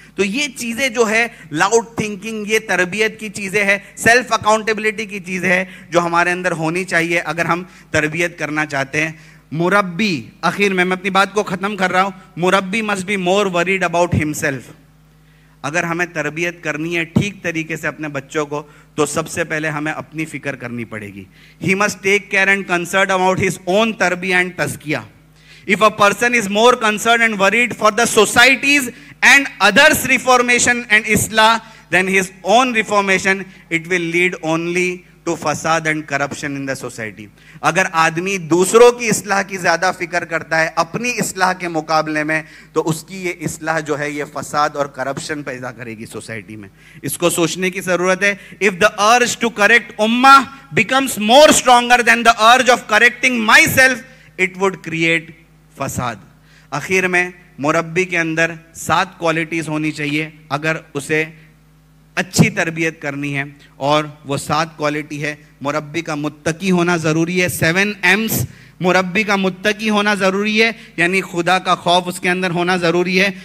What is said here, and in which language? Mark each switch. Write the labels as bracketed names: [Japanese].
[Urdu] تو یہ چیزیں جو ہے لاؤڈ تھنکنگ, یہ تربیت کی چیزیں ہیں, سیلف اکاؤنٹیبلٹی کی چیزیں ہیں جو ہمارے اندر ہونی چاہیے اگر ہم تربیت کرنا چاہتے ہیں. مربی, آخر میں اپنی بات کو ختم کر رہا ہوں, مربی [English] must be more worried about himself. [Urdu] اگر ہمیں تربیت کرنی ہے ٹھیک طریقے سے اپنے بچوں کو, تو سب سے پہلے ہمیں اپنی فکر کرنی پڑے گی. [English] He must take care and concerned about his own tarbiyah and tazkiyah. If a person is more concerned and worried for the society's and others' reformation and islah than his own reformation, it will lead only to fasad and corruption in the society. [Urdu] اگر آدمی دوسروں کی اصلاح کی زیادہ فکر کرتا ہے اپنی اصلاح کے مقابلے میں, تو اس کی یہ اصلاح جو ہے یہ فساد اور کرپشن پیدا کرے گی سوسائٹی میں. اس کو سوچنے کی ضرورت ہے. [English] If the urge to correct ummah becomes more stronger than the urge of correcting myself, it would create فساد. [Urdu] آخر میں مربی کے اندر 7 کوالٹیز ہونی چاہیے اگر اسے اچھی تربیت کرنی ہے, اور وہ 7 کوالٹی ہے. مربی کا متقی ہونا ضروری ہے. 7 M's. مربی کا متقی ہونا ضروری ہے, یعنی خدا کا خوف اس کے اندر ہونا ضروری ہے.